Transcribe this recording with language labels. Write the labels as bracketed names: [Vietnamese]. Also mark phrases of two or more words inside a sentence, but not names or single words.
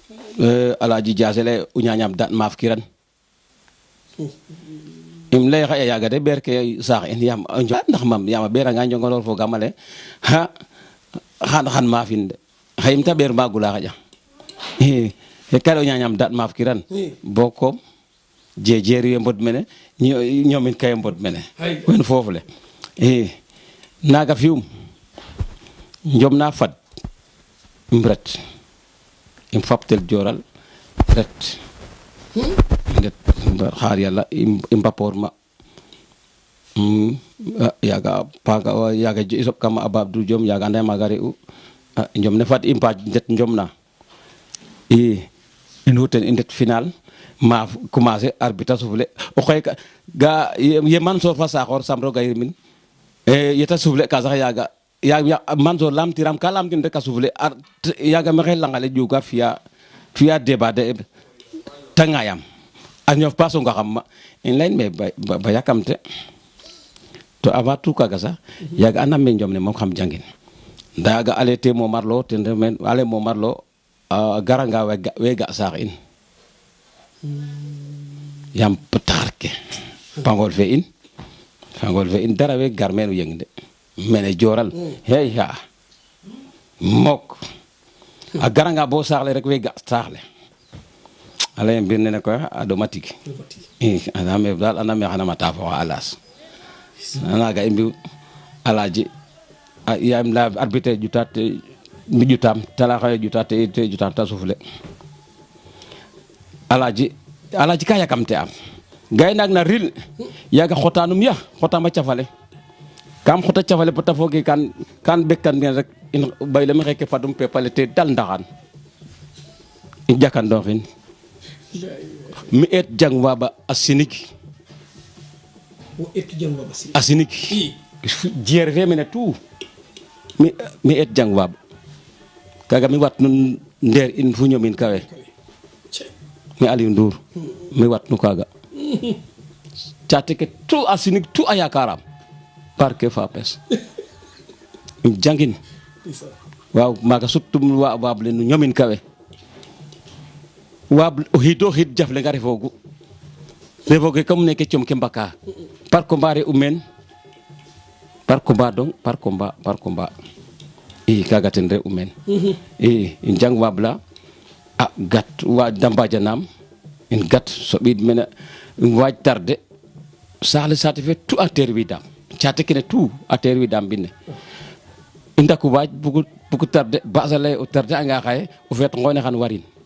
[Serer] alaji jasele uñañam dat maaf kiran im lay xaya yaga de berke sax en yam ndax mam yama bera nga njongolor fo gamale ha xan maafin de xayim ta ber magula xaja e kala uñañam dat maaf kiran boko jejeer we mbod mene ñomin kay mbod mene wen foofu le naga fium njom na fad mbret im faptel joral ret ndet xaar yàlla i mbapor ma yaga paga yaga isop kama ababdou jom yaga anda maga re'u njom ne fat i mpaaj ndet njom na in huten i ndet final ma commencer arbitre souffle o xey ga ye Mansour fa saxor sam roga yirmin yeta souffle ka sax yaga Mansour lamtiram ka lamtin rek a souffle yaga maxey langale juga fiya débat de tangayam a ñof pa songa xam ma in layin me ba yakamte to [French] avant tout [Serer] kaga sax yaga anam me njom ne moom xam jangin nda yaga ale te momarlo ten men ale momarlo garanga we ga sax in yam taxar ke pangol fe in dara we gar menu yeng de mene joral hey ha mok a garanga bo saxle rek we ga saxle ala mbir ne ko automatique aname dal aname xana mata fo alas anaga imbi alaji yam la arbitre jutate mi jutam tala xay jutate te jutam ta souffle alaji ka yakamte am gay nak na ril yaga xotanum ya xotama cafale kam xota cafale pota foge kan bekkan ngeen rek in bayle mi xeke fadum pe palete dal ndaxan in jakandoxin mi et jang waba asinik asinik jier fe mene tout mi et jang waba kaga mi wat nun nder in fu ñomin kawe mi Aliou Ndour mi wat nu kaga cate ke tout asinik tout ayakaram parke fapes jangin waaw maga suttum wa wable nu ñomin kawe wab o hido hid jafle nga refogu comme neke com ke mbaka [French] par combat [Serer] re umen [French] par combat [Serer] kaga ten re umen in jang wabla gat wa dambaja nam in gat so ɓid mene waaj tarde sahle sate fe tout a terwidam cate kene tout a terwidam mbine i ndaku waaj bugu tarde basa lay o tarde anga xaye o feet ngone xan warin